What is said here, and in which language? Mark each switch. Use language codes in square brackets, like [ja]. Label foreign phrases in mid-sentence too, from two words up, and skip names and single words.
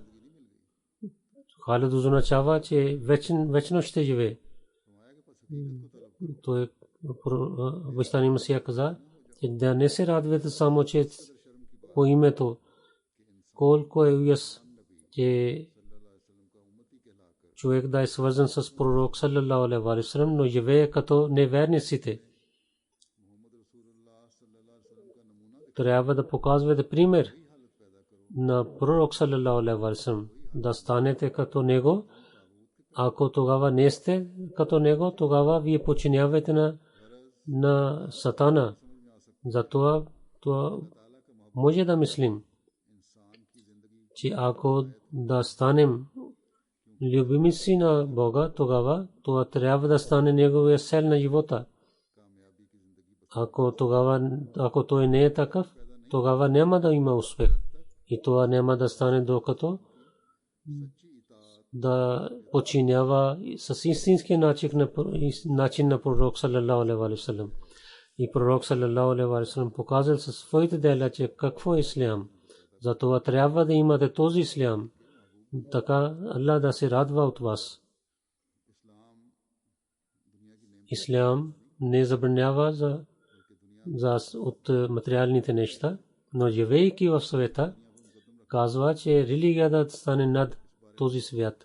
[bg] Халид означава, че вечно ще живее. Той обещания Месия каза, че да не се радвате само, че по името, колко е уяс, че човек да е свързан с пророк [ar] صلى الله عليه وسلم, [bg] но живее като неверниците. Трябва да показвате пример на пророк [ar] صلى الله عليه وسلم, [bg] да станете като него. Ако тогава не сте като него, тогава вие подчинявате на сатана. Затова може да мислим, че ако да станем любимци на Бога, тогава това трябва да стане неговия цел на живота. Ако той не е такъв, тогава няма да има успех. И това няма да стане докато да подчинява с истинския начин на пророк [ar] صلى الله عليه وسلم. [bg] И пророк [ar] صلى الله عليه وسلم [bg] показал със своите дела, че какво е ислям. Затова трябва да имате този ислям. Така Аллах да се радва от вас. Ислям не забранява от материалните неща, но живейки в света, казва, че религията да стане над този свят.